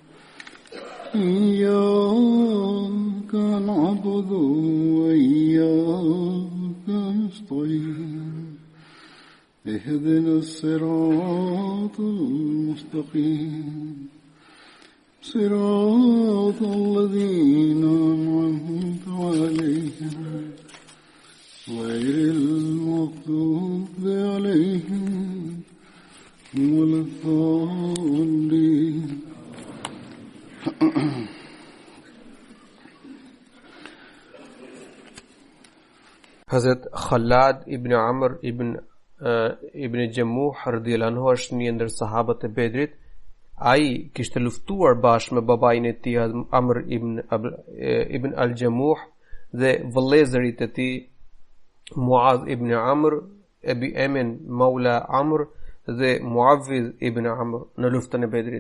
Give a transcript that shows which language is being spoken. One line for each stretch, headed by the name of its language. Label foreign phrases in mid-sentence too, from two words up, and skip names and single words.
Arabic: إياك نعبد وإياك نستعين اهدنا الصراط المستقيم صراط الذين أنعمت عليهم غير المغضوب عليهم ولا الضالين.
Albanian: Hazrat Khalad ibn Amr ibn Jamuh
Arabic: رضي الله عنه
Albanian: është një ndër sahabët e Bedrit. Ai kishte luftuar bashkë me babain e tij Amr ibn al-Jamuh dhe vëllezërit e tij Muadh ibn Amr, Abi Amin Maula Amr dhe Muawidh ibn Amr në luftën e Bedrit.